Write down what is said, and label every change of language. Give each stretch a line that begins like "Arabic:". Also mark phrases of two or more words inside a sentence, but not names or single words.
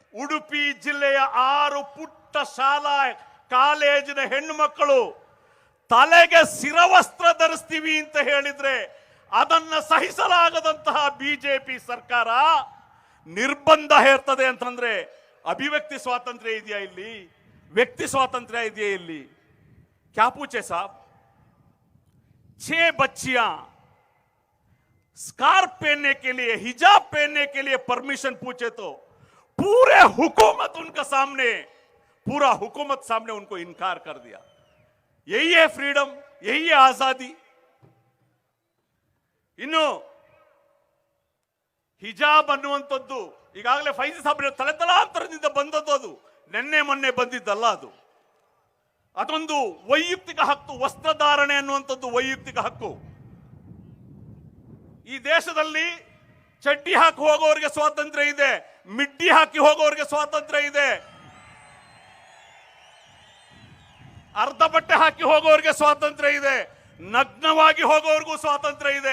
Kannada: ಉಡುಪಿ ಜಿಲ್ಲೆಯ 6 ಪುಟ್ಟ ಶಾಲಾ ಕಾಲೇಜಿನ ಹೆಣ್ಣು ಮಕ್ಕಳು ತಲೆಗೆ ಶಿರವಸ್ತ್ರ ಧರಿಸ್ತೀವಿ ಅಂತ ಹೇಳಿದ್ರೆ ಅದನ್ನ ಸಹಿಸಲಾಗದಂತಹ ಬಿಜೆಪಿ ಸರ್ಕಾರ ನಿರ್ಬಂಧ ಹೇರ್ತದೆ ಅಂತಂದ್ರೆ ಅಭಿವ್ಯಕ್ತಿ ಸ್ವಾತಂತ್ರ್ಯ ಇದೆಯಾ ಇಲ್ಲಿ? ವ್ಯಕ್ತಿ ಸ್ವಾತಂತ್ರ್ಯ ಇದೆಯಾ ಇಲ್ಲಿ?
Hindi: क्या पूछे साहब? 6 बच्चियां स्कार्फ पहनने के लिए, हिजाब पहनने के लिए परमिशन पूछे तो पूरे हुकूमत उनका सामने, पूरा हुकूमत सामने उनको इनकार कर दिया। यही है फ्रीडम, यही है आजादी।
Kannada: ಇನ್ನು ಹಿಜಾಬ್ ಅನ್ನುವಂಥದ್ದು ಈಗಾಗಲೇ ಫೈಜಿ ಸಾಬ್ರೆ ತಲೆತಲಾಂತರದಿಂದ ಬಂದದ್ದು, ಅದು ನಿನ್ನೆ ಮೊನ್ನೆ ಬಂದಿದ್ದಲ್ಲ. ಅದೊಂದು ವೈಯಕ್ತಿಕ ಹಕ್ಕು. ವಸ್ತ್ರಧಾರಣೆ ಅನ್ನುವಂಥದ್ದು ವೈಯಕ್ತಿಕ ಹಕ್ಕು. ಈ ದೇಶದಲ್ಲಿ ಚಡ್ಡಿ ಹಾಕಿ ಹೋಗೋರಿಗೆ ಸ್ವಾತಂತ್ರ್ಯ ಇದೆ, ಮಿಡ್ಡಿ ಹಾಕಿ ಹೋಗೋರಿಗೆ ಸ್ವಾತಂತ್ರ್ಯ ಇದೆ, ಅರ್ಧ ಬಟ್ಟೆ ಹಾಕಿ ಹೋಗೋರಿಗೆ ಸ್ವಾತಂತ್ರ್ಯ ಇದೆ, ನಗ್ನವಾಗಿ ಹೋಗೋರಿಗೂ ಸ್ವಾತಂತ್ರ್ಯ ಇದೆ.